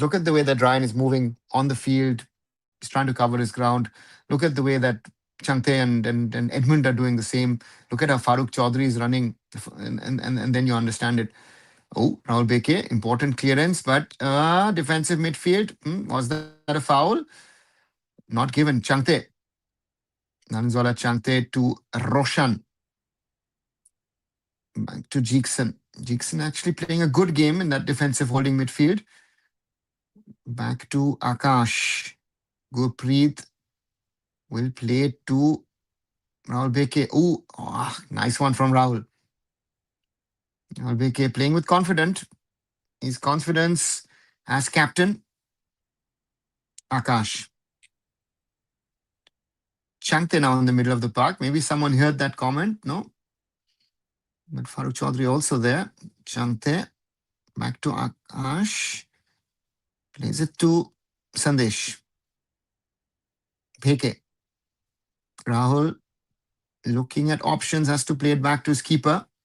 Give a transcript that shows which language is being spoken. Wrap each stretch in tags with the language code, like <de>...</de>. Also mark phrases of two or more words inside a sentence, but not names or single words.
<en>Look at the way that Ryan is moving on the field. He's trying to cover his ground. Look at the way that Changte and Edmund are doing the same. Look at how Farooq Chaudhuri is running, and then you understand it. Oh, Rahul Beke, important clearance, but defensive midfield. Was that a foul? Not given. Changte. Naranzola Changte to Roshan. Back to Jeekson. Jeekson actually playing a good game in that defensive holding midfield. Back to Akash. Gurpreet will play to Rahul Beke. Nice one from Rahul. Rahul Beke playing with confidence. His confidence as captain. Akash. Changte now in the middle of the park. Maybe someone heard that comment. No? But Farooq Chaudhuri also there. Changte. Back to Akash. Plays it to Sandesh. Beke. Rahul looking at options, has to play it back to his keeper.</en>